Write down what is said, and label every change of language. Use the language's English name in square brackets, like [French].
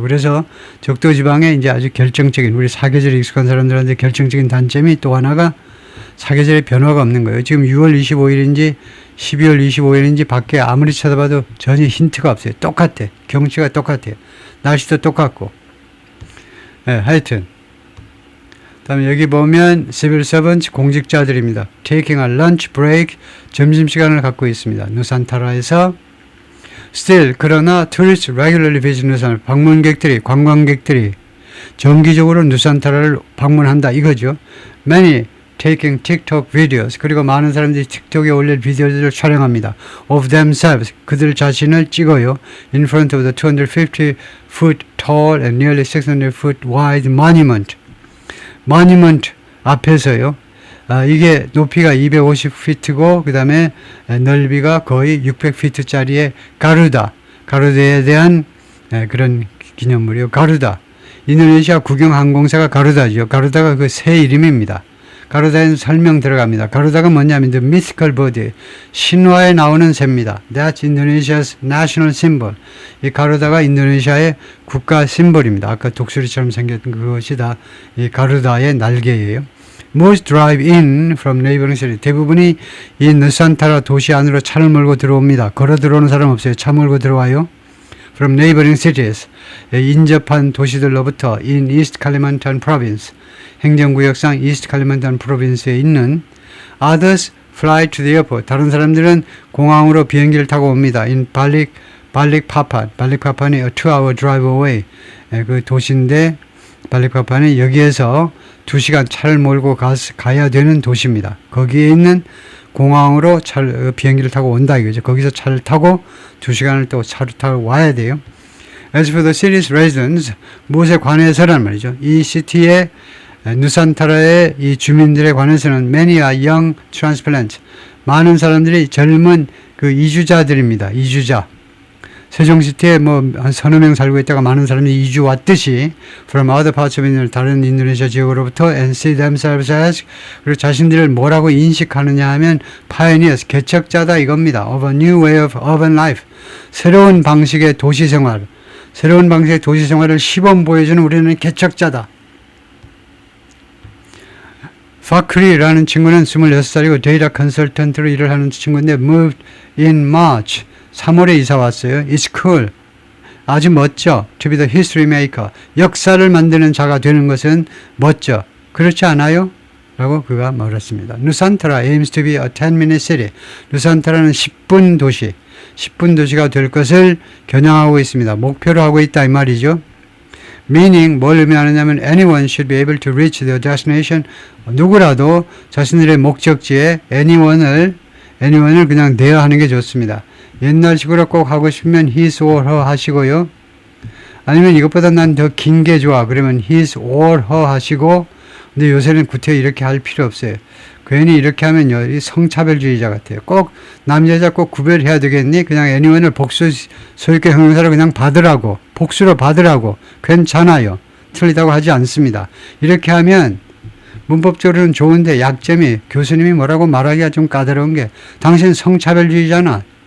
[Korean] 그래서 적도 지방에 이제 아주 결정적인, 우리 사계절에 익숙한 사람들한테 결정적인 단점이 또 하나가 사계절의 변화가 없는 거예요. 지금 6월 25일인지 12월 25일인지 밖에 아무리 쳐다봐도 전혀 힌트가 없어요. 똑같아. 경치가 똑같아요. 날씨도 똑같고. 네, 하여튼. 다음에 여기 보면 civil servants 공직자들입니다. [English] taking a lunch break [Korean] 점심시간을 갖고 있습니다. 누산타라에서 still 그러나 [English] tourists regularly visit [Korean] 누산 방문객들이 관광객들이 정기적으로 누산타라를 방문한다 이거죠. [English] Many taking TikTok videos [Korean] 그리고 많은 사람들이 틱톡에 올릴 비디오들을 촬영합니다. [English] of themselves [Korean] 그들 자신을 찍어요. [English] in front of the 250 foot tall and nearly 600 foot wide monument. [Korean] monument 앞에서요. 이게 높이가 250피트고 그 다음에 넓이가 거의 600피트짜리의 가루다에 대한 그런 기념물이요. 가루다. 인도네시아 국영항공사가 가루다죠. 가루다가 그 새 이름입니다. 가루다에는 설명 들어갑니다. 가루다가 뭐냐면 [English] the mythical bird, [Korean] 신화에 나오는 새입니다. [English] That's Indonesia's national symbol. [Korean] 이 가루다가 인도네시아의 국가 심볼입니다. 아까 독수리처럼 생겼던 그것이 다 이 가루다의 날개예요. [English] Most drive in from neighboring city. [Korean] 대부분이 이 누산타라 도시 안으로 차를 몰고 들어옵니다. 걸어 들어오는 사람 없어요. 차 몰고 들어와요. [English] From neighboring cities. [Korean] 인접한 도시들로부터 [English] in East Kalimantan province. 행정구역상 East Kalimantan province에 있는 others fly to the airport. [Korean] 다른 사람들은 공항으로 비행기를 타고 옵니다. [English] in Balikpapan. 발릭파판이 a 2-hour drive away. [Korean] 그 도시인데 발릭파판이 여기에서 2시간 차를 몰고 가야 되는 도시입니다. 거기에 있는 공항으로 비행기를 타고 온다 이거죠. 거기서 차를 타고 2시간을 또 차를 타고 와야 돼요. [English] As for the city's residents, [Korean] 무엇에 관해서란 말이죠. 이 시티의 누산타라의 이 주민들에 관해서는 [English] many are young transplants. [Korean] 많은 사람들이 젊은 그 이주자들입니다. 이주자. 세종시티에 뭐 한 서너 명 살고 있다가 많은 사람들이 이주 왔듯이 [English] from other parts of Indonesia, [Korean] 다른 인도네시아 지역으로부터 [English] and see themselves as [Korean] 그리고 자신들을 뭐라고 인식하느냐 하면 pioneers, 개척자다 이겁니다. [English] of a new way of urban life. [Korean] 새로운 방식의 도시생활. 새로운 방식의 도시생활을 시범 보여주는 우리는 개척자다. 파크리라는 친구는 26살이고 데이터 컨설턴트로 일을 하는 친구인데 [English] moved in March. [Korean] 3월에 이사 왔어요. [English] It's cool. [Korean] 아주 멋져. [English] To be the history maker. [Korean] 역사를 만드는 자가 되는 것은 멋져. 그렇지 않아요? 라고 그가 말했습니다. [English] 누산타라 aims to be a 10-minute city. [Korean] 누산타라는 10분 도시. 10분 도시가 될 것을 겨냥하고 있습니다. 목표로 하고 있다 이 말이죠. [English] meaning [Korean] 뭘 의미하느냐면 [English] anyone should be able to reach their destination. [Korean] 누구라도 자신들의 목적지에 anyone을 그냥 내야 하는 게 좋습니다. 옛날식으로 꼭 하고 싶으면 his or her 하시고요. 아니면 이것보다 난 더 긴 게 좋아. 그러면 his or her 하시고. 근데 요새는 구태 이렇게 할 필요 없어요. 괜히 이렇게 하면요. 이 성차별주의자 같아요. 꼭 남자 여자 꼭 구별해야 되겠니? 그냥 anyone을 복수 소유격 형용사로 그냥 받으라고. 복수로 받으라고. 괜찮아요. 틀리다고 하지 않습니다. 이렇게 하면 문법적으로는 좋은데 약점이 교수님이 뭐라고 말하기가 좀 까다로운 게 당신 성차별주의자나.